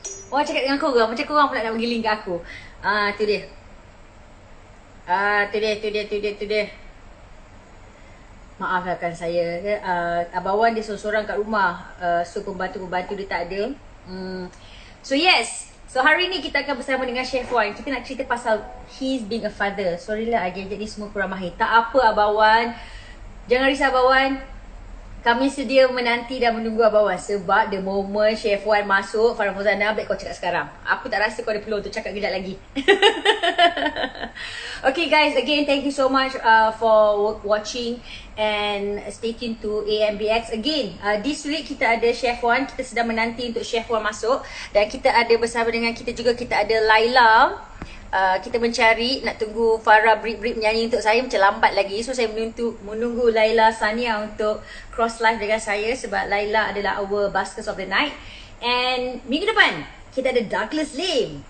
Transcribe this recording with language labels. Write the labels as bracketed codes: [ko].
[ms] Orang cakap dengan korang, macam korang pula nak bagi link kat aku. Tu dia. Tu dia. Maafkan saya. Abang Wan dia seorang kat rumah. So pembantu-pembantu dia tak ada. [en] So yes. [ms] So hari ni kita akan bersama dengan Chef Wan. Kita nak cerita pasal [en] he's being a father. [ms] Sorry lah agak-agak ni semua kurang mahir. Tak apa Abang Wan. Jangan risau Abang Wan. Kami sedia menanti dan menunggu Abang Wan. Sebab [en] the moment [ms] Chef Wan masuk, Farah Fauzana, baik kau cakap sekarang. Aku tak rasa kau ada peluang untuk cakap kejap lagi. [en] Okay guys, again thank you so much for watching. And stay tuned to AMBX again. This week [ms] kita ada Chef Wan. Kita sedang menanti untuk Chef Wan masuk. Dan kita ada bersama dengan kita juga, kita ada Laila. Kita mencari, nak tunggu Farah break menyanyi untuk saya. Macam lambat lagi. So saya menunggu Laila Sania untuk cross live dengan saya. Sebab Laila adalah our Buskers of the Night. And minggu depan kita ada Douglas Lim.